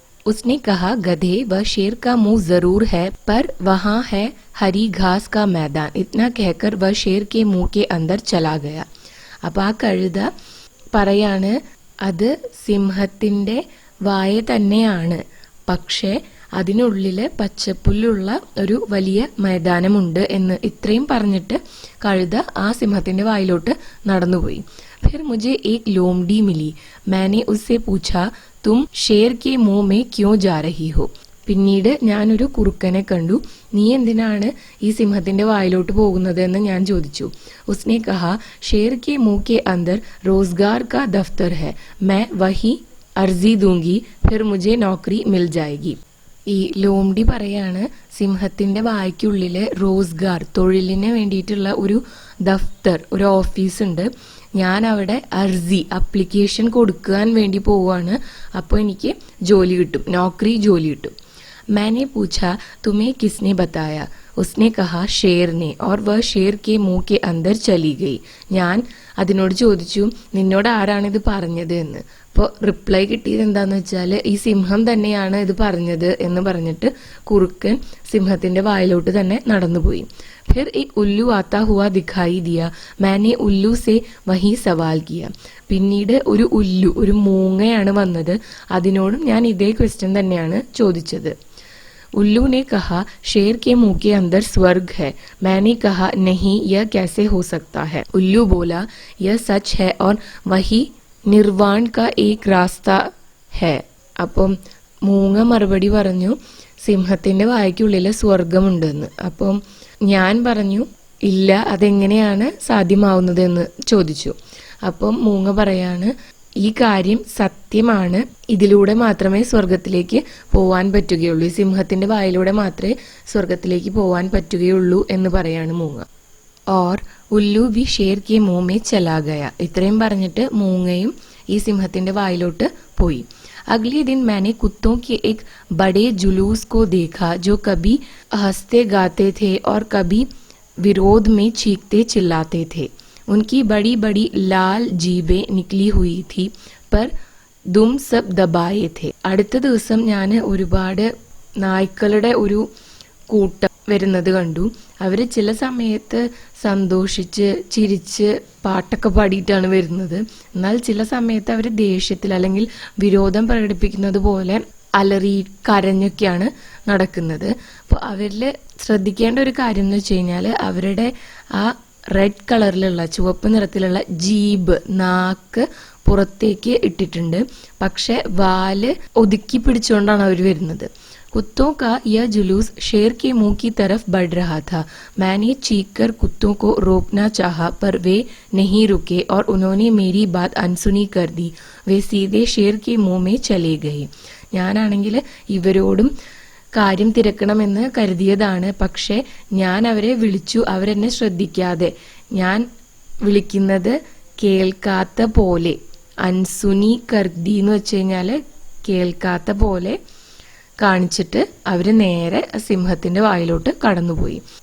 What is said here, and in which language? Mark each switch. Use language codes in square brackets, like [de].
[hi] उसने कहा गधे व शेर का मुंह जरूर है पर वहाँ है हरी घास का मैदान. इतना कहकर वह शेर के मुंह के अंदर चला गया. [ml] അപ്പോൾ ആ കഴുത പറയാണ്, അത് സിംഹത്തിന്റെ വായ തന്നെയാണ്, പക്ഷേ അതിനുള്ളില് പച്ചപ്പുല്ലുള്ള ഒരു വലിയ മൈതാനമുണ്ട് എന്ന്. ഇത്രയും പറഞ്ഞിട്ട് കഴുത ആ സിംഹത്തിന്റെ വായിലോട്ട് നടന്നുപോയി. [hi] फिर मुझे एक लोमड़ी मिली. मैंने उससे पूछा तुम शेर के मुंह में क्यों जा रही हो. [ml] പിന്നീട് ഞാനൊരു കുറുക്കനെ കണ്ടു. നീ എന്തിനാണ് ഈ സിംഹത്തിന്റെ വായിലോട്ട് പോകുന്നത് എന്ന് ഞാൻ ചോദിച്ചു. [hi] उसने कहा शेर के मुंह के अंदर रोजगार का दफ्तर है, मैं वही अर्जी दूंगी फिर मुझे नौकरी मिल जाएगी. [ml] ഈ ലോംഡി പറയാണ്, സിംഹത്തിന്റെ വായ്ക്കുള്ളില് റോസ്ഗാർ, തൊഴിലിന് വേണ്ടിയിട്ടുള്ള ഒരു ദഫ്തർ, ഒരു ഓഫീസ് ഉണ്ട്. ഞാൻ അവിടെ അർജി, അപ്ലിക്കേഷൻ കൊടുക്കാൻ വേണ്ടി പോവാണ്, അപ്പോൾ എനിക്ക് ജോലി കിട്ടും, നൗക്കറി, ജോലി കിട്ടും. [hi] मैंने पूछा तुम्हें किसने बताया. उसने कहा शेर ने और वह शेर के मुंह के अंदर चली गई. [ml] ഞാൻ അതിനോട് ചോദിച്ചു, നിന്നോട് ആരാണിത് പറഞ്ഞത് എന്ന്. അപ്പോൾ റിപ്ലൈ കിട്ടിയത് എന്താന്ന് വെച്ചാൽ, ഈ സിംഹം തന്നെയാണ് ഇത് പറഞ്ഞത് എന്ന് പറഞ്ഞിട്ട് കുറുക്കൻ സിംഹത്തിന്റെ വായിലോട്ട് തന്നെ നടന്നുപോയി. [hi] फिर एक उल्लू आता हुआ दिखाई दिया. मैंने उल्लू से वही सवाल किया. [ml] പിന്നീട് ഒരു ഉല്ലു, ഒരു മൂങ്ങയാണ് വന്നത്. അതിനോടും ഞാൻ ഇതേ ക്വസ്റ്റ്യൻ തന്നെയാണ് ചോദിച്ചത്. [hi] उल्लू ने कहा शेर के मुंह के अंदर स्वर्ग है. मैंने कहा नहीं, यह कैसे हो सकता है. उल्लू बोला यह सच है और वही निर्वाण का एक रास्ता है. [ml] അപ്പം മൂങ്ങ മറുപടി പറഞ്ഞു, സിംഹത്തിന്റെ വായ്ക്കുള്ളില് സ്വർഗമുണ്ടെന്ന്. അപ്പം ഞാൻ പറഞ്ഞു, ഇല്ല, അതെങ്ങനെയാണ് സാധ്യമാവുന്നത് എന്ന് ചോദിച്ചു. അപ്പം മൂങ്ങ പറയാണ്, ഈ കാര്യം സത്യമാണ്, ഇതിലൂടെ മാത്രമേ സ്വർഗത്തിലേക്ക് പോവാൻ പറ്റുകയുള്ളൂ, ഈ സിംഹത്തിന്റെ വായിലൂടെ മാത്രമേ സ്വർഗത്തിലേക്ക് പോവാൻ പറ്റുകയുള്ളൂ എന്ന് പറയാണ് മൂങ്ങ. [hi] Or ഉല്ലു B Sher K മുഹ് may ചലാ Gaya. [ml] ഇത്രയും പറഞ്ഞിട്ട് മൂങ്ങയും ഈ സിംഹത്തിന്റെ വായിലോട്ട് പോയി. [hi] अगले दिन मैंने कुत्तों के एक बड़े जुलूस को देखा जो कभी हंसते गाते थे और कभी विरोध में चीखते चिल्लाते थे. उनकी बड़ी बड़ी लाल जीबें निकली हुई थी पर दुम सब दबाए थे. [ml] അടുത്ത ദിവസം ഞാൻ ഒരുപാട് നായ്ക്കളുടെ ഒരു കൂട്ടം വരുന്നത് കണ്ടു. അവര് ചില സമയത്ത് സന്തോഷിച്ച് ചിരിച്ച് പാട്ടൊക്കെ പാടിയിട്ടാണ് വരുന്നത്. എന്നാൽ ചില സമയത്ത് അവർ ദേഷ്യത്തിൽ അല്ലെങ്കിൽ വിരോധം പ്രകടിപ്പിക്കുന്നത് പോലെ അലറി കരഞ്ഞൊക്കെയാണ് നടക്കുന്നത്. അപ്പോൾ അവരിൽ ശ്രദ്ധിക്കേണ്ട ഒരു കാര്യം എന്ന് വെച്ച് കഴിഞ്ഞാൽ, അവരുടെ ആ റെഡ് കളറിലുള്ള, ചുവപ്പ് നിറത്തിലുള്ള ജീബ്, നാക്ക് പുറത്തേക്ക് ഇട്ടിട്ടുണ്ട്, പക്ഷെ വാല് ഒതുക്കി പിടിച്ചുകൊണ്ടാണ് അവർ വരുന്നത്. [hi] कुत्तों का यह जुलूस शेर के मुंह की तरफ बढ़ रहा था. मैंने चीखकर कुत्तों को रोकना चाहा पर वे नहीं रुके और उन्होंने मेरी बात अनसुनी कर दी. वे सीधे शेर के मुंह में चले गए. [ml] ഞാനാണെങ്കിൽ ഇവരോടും കാര്യം തിരക്കണമെന്ന് കരുതിയതാണ്, പക്ഷെ ഞാൻ അവരെ വിളിച്ചു, അവരെന്നെ ശ്രദ്ധിക്കാതെ, ഞാൻ വിളിക്കുന്നത് കേൾക്കാത്ത പോലെ, [hi] അൻസുനി കർദി [ml] എന്ന് വെച്ച് കഴിഞ്ഞാൽ കേൾക്കാത്ത പോലെ കാണിച്ചിട്ട് അവര് നേരെ സിംഹത്തിന്റെ വായിലോട്ട് കടന്നുപോയി.